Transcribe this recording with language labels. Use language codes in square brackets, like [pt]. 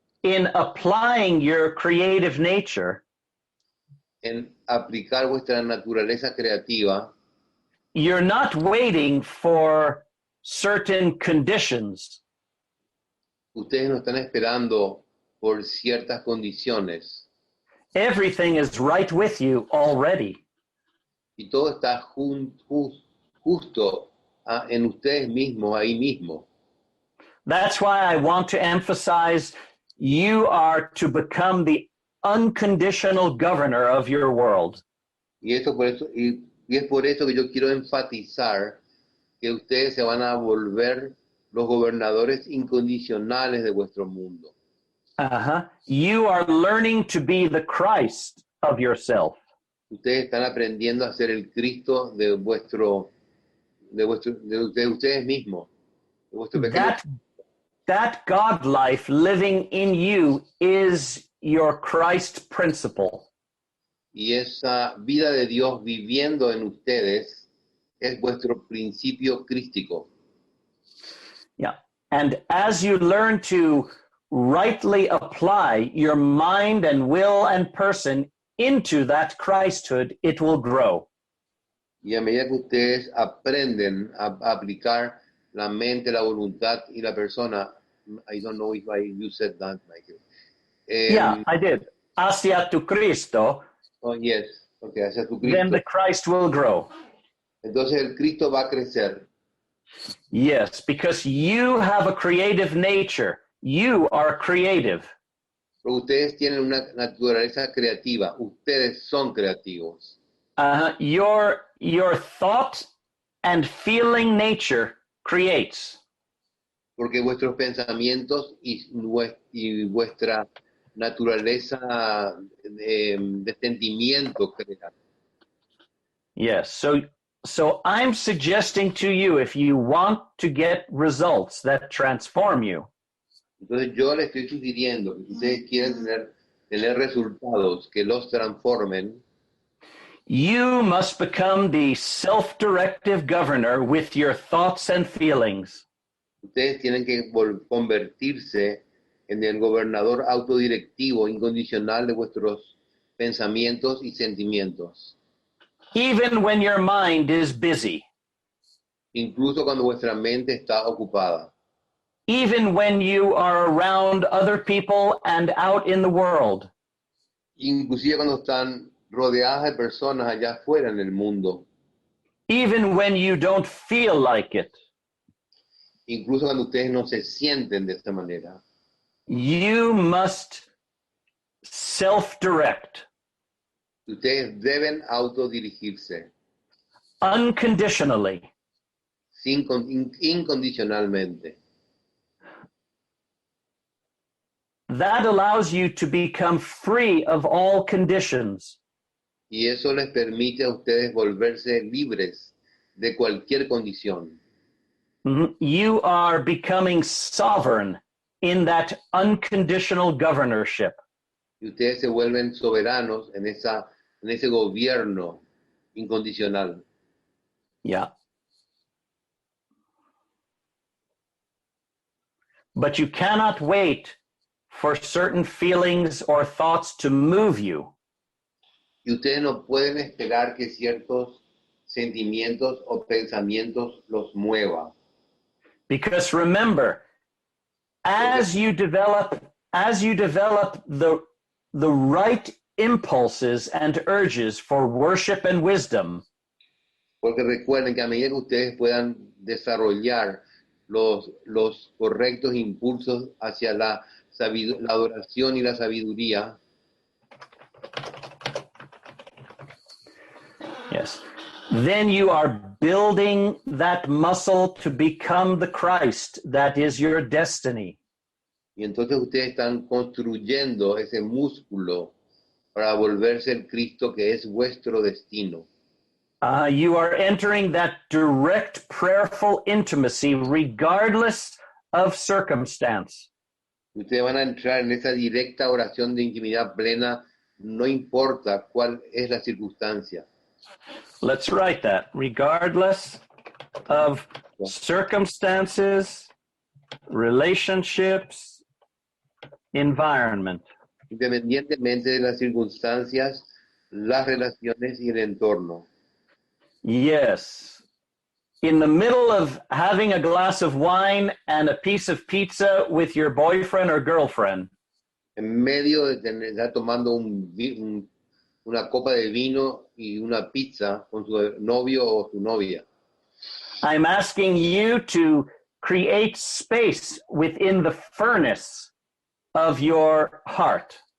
[en] In applying your creative nature, [es] en aplicar vuestra naturaleza creativa, [en] you're not waiting for certain conditions. [es] Ustedes no están esperando por ciertas condiciones. [en] Everything is right with you already. [es] Y todo está justo en ustedes mismos, ahí mismo. [en] That's why I want to emphasize you are to become the unconditional governor of your world. [es] Y es por eso que yo quiero enfatizar que ustedes se van a volver los gobernadores incondicionales de vuestro mundo. [en] You are learning to be the Christ of yourself. [es] Ustedes están aprendiendo a ser el Cristo de ustedes mismos. De vuestro pequeño. [en] That God life living in you is your Christ principle. [es] Y esa vida de Dios viviendo en ustedes es vuestro principio crístico. [en] Yeah. And as you learn to rightly apply your mind and will and person into that Christhood, it will grow. [es] Y a medida que ustedes aprenden a aplicar la mente, la voluntad y la persona, [en] I don't know if you said that, Michael. Yeah, I did. [es] Hacia tu Cristo. [en] Oh, yes. Okay, [es] hacia tu Cristo. [en] Then the Christ will grow. [es] Entonces el Cristo va a crecer. [en] Yes, because you have a creative nature. You are creative. [es] Pero ustedes tienen una naturaleza creativa. Ustedes son creativos. [en] Your thought and feeling nature creates. [es] Porque vuestros pensamientos y vuestra naturaleza de sentimiento crean. [en] Yes, so I'm suggesting to you, if you want to get results that transform you, [es] entonces yo les estoy sugiriendo que si ustedes quieren tener resultados que los transformen, [en] you must become the self-directive governor with your thoughts and feelings. [es] Ustedes tienen que convertirse en el gobernador autodirectivo incondicional de vuestros pensamientos y sentimientos. [en] Even when your mind is busy. [es] Incluso cuando vuestra mente está ocupada. [en] Even when you are around other people and out in the world. [es] Inclusive cuando están rodeadas de personas allá afuera en el mundo. [en] Even when you don't feel like it. [es] Incluso cuando ustedes no se sienten de esta manera. [en] You must self-direct. [es] Ustedes deben autodirigirse. [en] Unconditionally. [es] Incondicionalmente. [en] That allows you to become free of all conditions. [es] Y eso les permite a ustedes volverse libres de cualquier condición. [en] You are becoming sovereign in that unconditional governorship. [es] Y ustedes se vuelven soberanos en ese gobierno incondicional. [en] Yeah. But you cannot wait for certain feelings or thoughts to move you. [es] Y ustedes no pueden esperar que ciertos sentimientos o pensamientos los muevan. [en] Because remember, as you develop the right impulses and urges for worship and wisdom, [es] Porque recuerden que a medida que ustedes puedan desarrollar los correctos impulsos hacia la adoración y la sabiduría, [en] yes, then you are building that muscle to become the Christ that is your destiny. [es] y entonces ustedes están construyendo ese músculo para volverse el Cristo que es vuestro destino. [en] You are entering that direct prayerful intimacy regardless of circumstance. [es] Ustedes van a entrar en esa directa oración de intimidad plena, no importa cuál es la circunstancia. [en] Let's write that. Regardless of circumstances, relationships, environment. [es] Independientemente de las circunstancias, las relaciones y el entorno. [en] Yes. In the middle of having a glass of wine and a piece of pizza with your boyfriend or girlfriend, [es] En medio de estar tomando una copa de vino y una pizza con su novio o su novia. [en] I'm asking you to create space within the furnace of your heart.